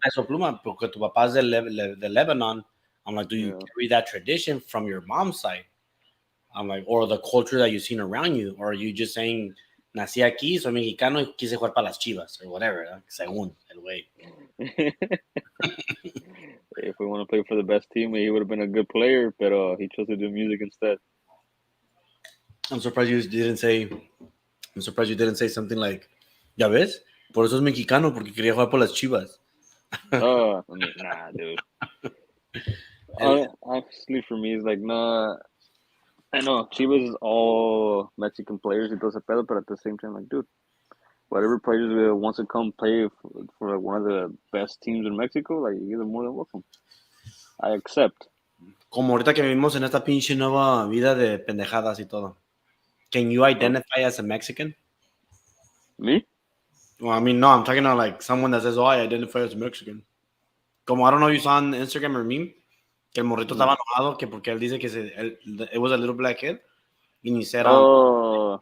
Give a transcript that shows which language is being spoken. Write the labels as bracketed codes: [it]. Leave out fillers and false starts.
[es] Peso Pluma, porque tu papá es de Lebanon. [en] I'm like, do you Yeah. carry that tradition from your mom's side? I'm like, or the culture that you've seen around you, or are you just saying, [es] nací aquí, soy mexicano y quise jugar para las Chivas, [en] or whatever, [es] ¿verdad? Según el güey. [en] If we want to play for the best team, he would have been a good player, but he chose to do music instead. I'm surprised you didn't say, I'm surprised you didn't say something like, [es] ya ves, por eso es mexicano, porque quería jugar por las Chivas. [en] I mean, nah, dude. [es] El- [en] Honestly, for me, it's like, nah. I know Chivas is all Mexican players [es] y todo ese pedo, [en] but at the same time, like, dude, whatever players wants to come play for like, one of the best teams in Mexico, like, you're more than welcome. I accept. [es] Como ahorita que vivimos en esta pinche nueva vida de pendejadas y todo. [en] Can you identify as a Mexican? Me? Well, I mean, no, I'm talking about like someone that says, oh, I identify as Mexican. Como I don't know if you saw on Instagram or meme, [es] que el morrito estaba enojado que porque él dice que [en] it was a little black kid [es] y ni [en] said Oh,